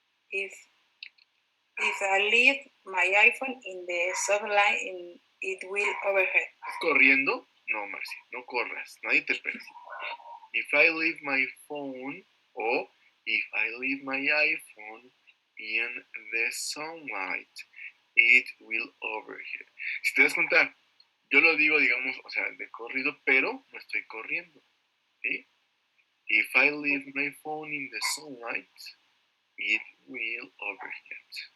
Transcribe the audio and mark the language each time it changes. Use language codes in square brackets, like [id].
[en] If I leave my iPhone in the sunlight, it will overhead. [es] ¿Estás corriendo? No, Marci, no corras, nadie te persigue. [en] If I leave my phone, o if I leave my iPhone in the sunlight, it will overhead. [es] Si te das cuenta, yo lo digo, digamos, o sea, de corrido, pero no estoy corriendo, ¿sí? [en] If I leave my phone in the sunlight, it will overhead.